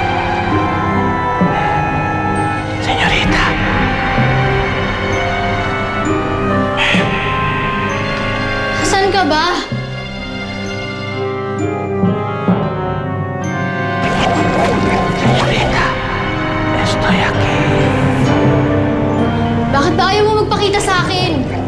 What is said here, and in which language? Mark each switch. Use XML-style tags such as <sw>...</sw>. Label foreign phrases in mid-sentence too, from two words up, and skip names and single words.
<tl>Señorita. Saan ka ba? Señorita.</tl> <es>Estoy aquí.</es> <tl>Bakit ba ayaw mo magpakita sa akin?</tl>